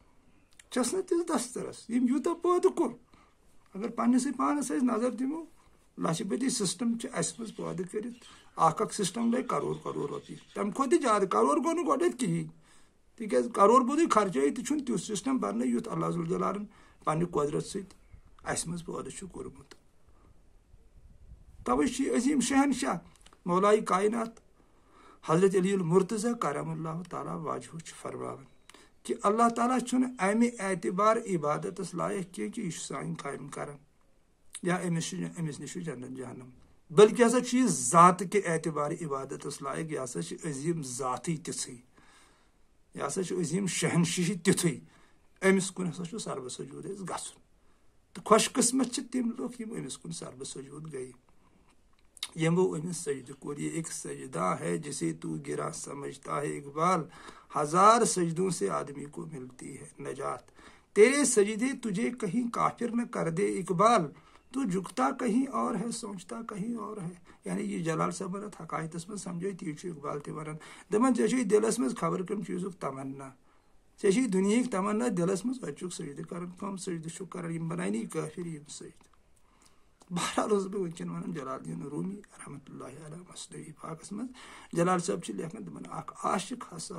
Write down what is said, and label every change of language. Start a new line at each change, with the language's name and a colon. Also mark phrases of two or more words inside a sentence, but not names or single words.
Kashmiri: چھس نہ تِژھ دسترس ییٚمۍ یوٗتاہ پٲدٕ کوٚر اگر پننسٕے پانس أسۍ نظر دِمو لچھ بٔدی سسٹم اس مز پٲدٕ کٔرِتھ اکھ سسٹم لگہِ کرور کرور رۄپیہِ تمہِ کھۄتہٕ تہِ زیادٕ کرور گوٚو نہٕ گۄڈٕنیتھ کِہیٖنۍ تِکیازِ کرور بوٚدُے خرچٲیِتھ تہِ چھُنہٕ تیُتھ سسٹم بننہٕ یُتھ اللہ ذوالجلالن پننہِ قۄدرت سۭتۍ اس منٛز پٲدٕ چھُ کوٚرمُت توے چھُ عظیٖم شہنشاہ مولائے کائنات حضرت علی المرتضیٰ کرم اللہ تعالیٰ واجہ چھُ فرماوان کہ اللہ تعالیٰ چھُنہٕ امہِ اعتبار عبادتس لایق کینٛہہ کہ یہِ چھُ سانہِ کامہِ کران یا أمِس نِش چھُ جنت جہنم بلکہ ہسا چھُ یہِ ذاتہٕ کہِ اعتبار عبادتس لایق یہِ ہسا چھِ عظیٖم ذاتٕے تِژھٕے یہِ ہسا چھُ عظیٖم شہنشاہی تیُتھُے أمِس کُن ہسا چھُ سربہٕ سجوٗد اَسہِ گژھُن تہٕ خۄش قٕسمت چھِ تِم لُکھ یِم أمِس کُن سربہٕ سجوٗد گٔیہِ یمو أمِس سجدٕ کوٚر
Urdu: یہِ ایک سجدہ ہے جسے تو گرا سمجھتا ہے اقبال ہزار سجدوں سے آدمی کو ملتی ہے نجات تیرے سجدے تجھے کہیں کافر نہ کر دے اقبال تو جھکتا کہیں اور ہے سوچتا کہیں اور ہے
Kashmiri: یعنی یہ جلال صٲبن اتھ حقایتس منٛز سمجھٲے تی چھُ اقبال تہِ ونان دپان ژےٚ چھُے دلس منٛز خبر کمہِ چیٖزُک تمنا ژےٚ چھُے دُنیہٕکۍ تمنا دلس منٛز اتہِ چھُکھ سجدٕ کران کم سجدٕ چھُکھ کران یِم بنانی کٲفر یِم سجدٕ بہرحال اوسُس بہٕ وٕنکٮ۪ن ونان جلال الدین رومی رحمتہ اللہ علیہ مثنوی پاکس منٛز جلال صٲب چھِ لیکھان دپان اکھ عاشق ہسا